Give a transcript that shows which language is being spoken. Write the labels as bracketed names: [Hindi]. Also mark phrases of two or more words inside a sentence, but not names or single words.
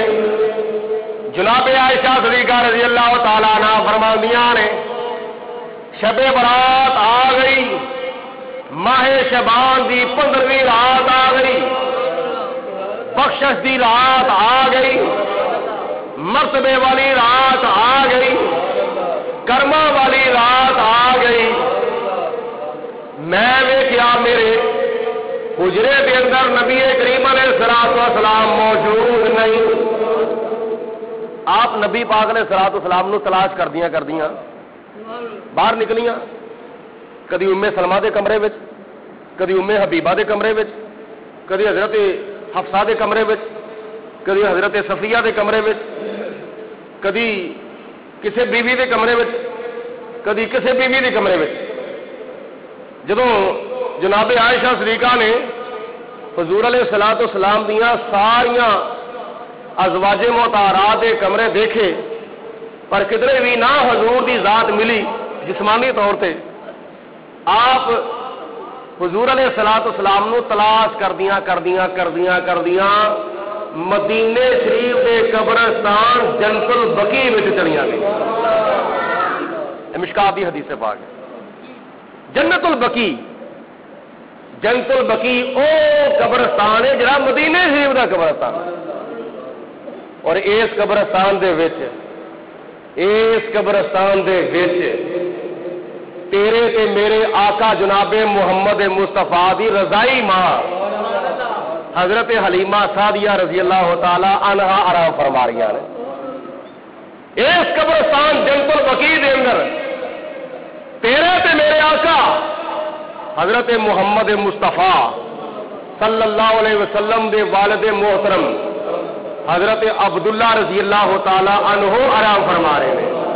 [Punjabi] جناب عائشہ صدیقہ [Arabic] رضی اللہ تعالیٰ عنہ [Punjabi] فرماندیاں نے شب برات آ گئی، ماہ شبان دی 15ویں رات آ گئی، بخشش دی رات آ گئی، مرتبے والی رات آ گئی، کرما والی رات آ گئی۔ میں ویکھیا میرے حجرے کے اندر نبی کریم [Arabic] علیہ الصلوۃ والسلام [Punjabi] موجود نہیں۔ آپ نبی پاک نے [Arabic] الصلوۃ والسلام [Punjabi] نو تلاش کردیاں باہر نکلیاں، کدی ام سلمہ دے کمرے وچ، کدی ام حبیبہ دے کمرے وچ، کدی حضرت حفصہ دے کمرے وچ، کدی حضرت صفیہ دے کمرے وچ، کدی کسے بیوی دے کمرے وچ، کدی کسے بیوی دے کمرے وچ۔ جدوں جناب عائشہ صدیقہ نے حضور [Arabic] علیہ الصلوۃ والسلام [Punjabi] دیاں ساریاں ازواج مطہرات دے کمرے دیکھے پر کدھرے بھی نہ حضور دی ذات ملی جسمانی طور تے، آپ حضور [Arabic] علیہ الصلوۃ والسلام [Punjabi] نو تلاش کردیاں مدینے شریف دے قبرستان جنت البقیع وچ چلیاں گئی۔ مشکات دی حدیث پاک ہے۔ جنت البقیع او قبرستان ہے جڑا مدینے شریف دا قبرستان ہے، اور اس قبرستان دے وچ تیرے تے میرے آقا جناب محمد مصطفیٰ دی رضائی ماں حضرت حلیمہ سعدیہ [Arabic] رضی اللہ تعالی عنہا [Punjabi] آرام فرما رہی ہیں۔ اس قبرستان جنت البقیع دے اندر تیرے تے میرے آقا حضرت محمد مصطفیٰ [Arabic] صلی اللہ علیہ وسلم [Punjabi] دے والد محترم حضرت عبداللہ [Arabic] رضی اللہ تعالی عنہ [Punjabi] آرام فرما رہے ہیں۔